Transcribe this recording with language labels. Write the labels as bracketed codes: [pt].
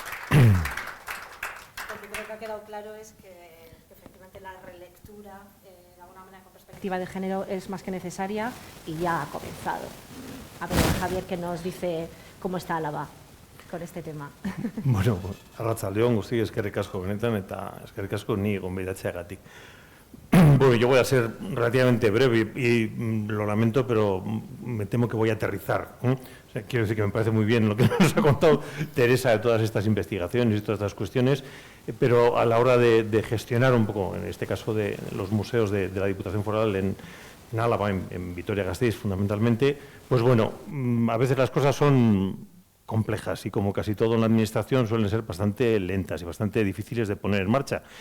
[es] Lo que creo que ha quedado claro es que efectivamente la relectura, de alguna manera con perspectiva de género, es más que necesaria y ya ha comenzado. A ver, Javier, que nos dice cómo está Álava con este tema. [eu] Bueno, arratsaldeon guzti eskerrik asko benetan eta eskerrik asko ni gonbidatzeagatik. [es] Bueno, yo voy a ser relativamente breve y lo lamento, pero me temo que voy a aterrizar. O sea, quiero decir que me parece muy bien lo que nos ha contado Teresa de todas estas investigaciones y todas estas cuestiones, pero a la hora de gestionar un poco, en este caso de los museos de la Diputación Foral en Álava, en Vitoria-Gasteiz fundamentalmente, pues bueno, a veces las cosas son complejas y como casi todo en la administración suelen ser bastante lentas y bastante difíciles de poner en marcha.